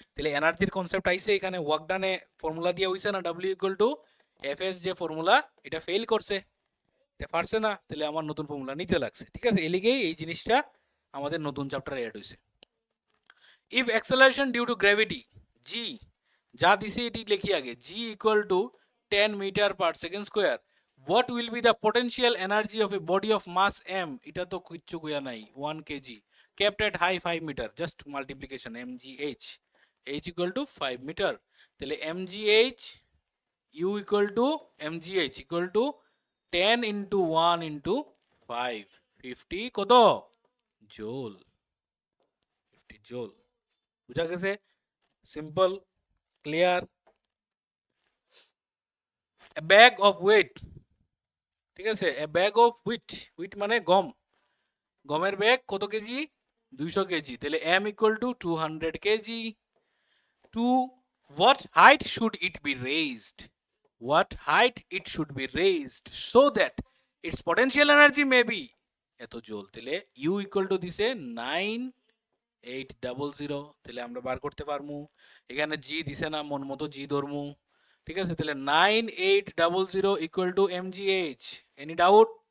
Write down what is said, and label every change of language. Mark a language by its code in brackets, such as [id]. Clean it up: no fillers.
[bn] তাহলে এনার্জির কনসেপ্ট আইছে এখানে। ওয়ার্ক ডানে ফর্মুলা দিয়ে হইছে না, W ইকুয়াল টু এফএস যে ফর্মুলা, এটা ফেল করছে, এটা পারছে না, তাহলে আমার নতুন ফর্মুলা নিতে লাগছে। ঠিক আছে, এলিগেই এই জিনিসটা আমাদের নতুন চ্যাপ্টারে অ্যাড হইছে। [en] if acceleration due to gravity g, [bn] যা দিছে এটি লিখি আগে, [en] G equal to 10 metre per second square, what will be the potential energy of a body of mass m? [bn] এটা তো কিচ্ছু কইয়া নাই, [en] 1 kg kept at high 5 meter, just multiplication mgh, h equal to 5 meter। তাহলে mgh u equal to mgh equal to 10 into 1 into 5, 50 [bn] কত জোল, 50 জোল। বুঝা গেছে? [en] Simple, clear. a bag of weight, ঠিক আছে, a bag of wheat, wheat [bn] মানে গম, গমের bag কত কেজি? 200 কেজি। [en] তাহলে m equal to 200 kg. to what height should it be raised? What height it should be raised so that its potential energy may be [bn] এত জোল। তাহলে you equal to দিছে 9800, তাহলে আমরা বার করতে পারমু। এখানে জি দিছে না, মন মতো জি ধরমু, ঠিক আছে। তাহলে 9800 equal to mgh, any doubt?